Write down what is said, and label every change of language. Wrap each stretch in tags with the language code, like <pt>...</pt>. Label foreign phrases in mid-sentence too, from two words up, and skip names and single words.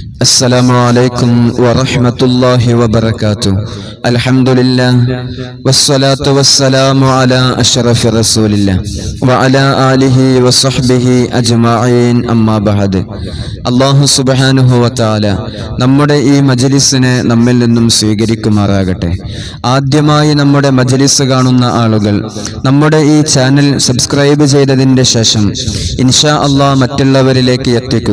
<ar>السلام عليكم ورحمة الله وبركاته. الحمد لله والصلاة والسلام على أشرف رسول الله وعلى آله وصحبه أجمعين أما بعد.</ar> <ml>അല്ലാഹു</ml> <ar>سبحانه وتعالى</ar> <ml>നമ്മുടെ ഈ മജ്ലിസിനെ നമ്മിൽ നിന്നും സ്വീകരിക്കുമാറാകട്ടെ. ആദ്യമായി നമ്മുടെ മജ്ലിസ് കാണുന്ന ആളുകൾ നമ്മുടെ ഈ ചാനൽ സബ്സ്ക്രൈബ് ചെയ്തതിന്റെ ശേഷം</ml> <ar>إن شاء الله</ar> <ml>മറ്റുള്ളവരിലേക്ക് എത്തിക്കുക.</ml>